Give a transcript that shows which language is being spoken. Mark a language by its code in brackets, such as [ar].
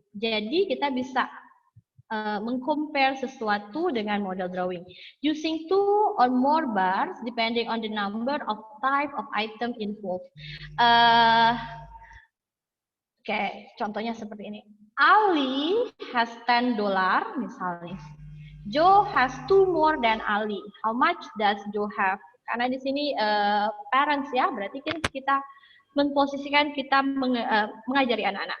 [id] Jadi kita bisa mengcompare sesuatu dengan model drawing. [en] Using 2 or more bars depending on the number of type of item involved. [id] Oke, contohnya seperti ini. [en] Ali has $10 [id] misalnya. [en] Joe has 2 more than Ali. How much does Joe have? [id] Karena di sini parents ya, berarti kan kita memposisikan kita mengajari anak-anak.